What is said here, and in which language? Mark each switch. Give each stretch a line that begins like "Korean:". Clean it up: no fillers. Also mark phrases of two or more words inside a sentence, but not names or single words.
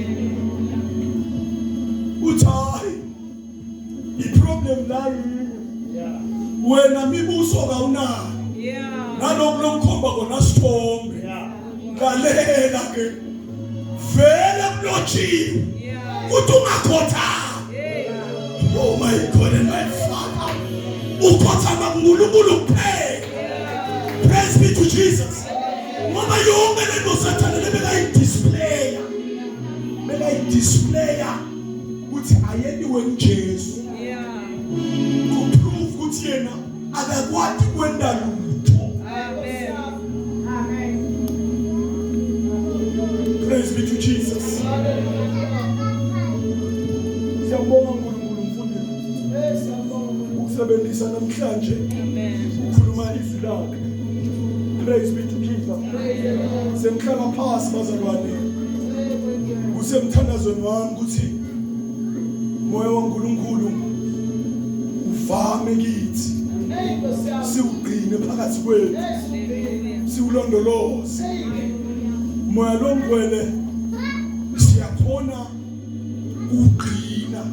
Zulu: uthi iproblem la wena mibuso kawunayo nalokho lokukhomba kona sithombe ngalela ke vele kulotshiwe uthi ungakhothama.
English: Oh my God and my Father
Zulu: ukhothama kuNkulunkulu kuphela.
English: Praise be to Jesus.
Zulu: Ngoba yonke lento Sathane bekayidisplaya ukuthi ayediwe kuJesu
English: to prove
Zulu: ukuthi yena akakwati kwenda lutho.
English: Amen. Praise be to Jesus.
Zulu: Siyabonga uNkulunkulu mfundisi. Ukusebenzisa namhlanje ukukhuluma izwi lakhe.
English: Praise be to Jesus.
Zulu: Semhlala phansi bazalwane. Kusemthandazweni wami ukuthi moya waNkulunkulu uvame kithi. Siugcine phakathi kwethu. Siulondoloze. Moya longcwele siyakhona ukugcina.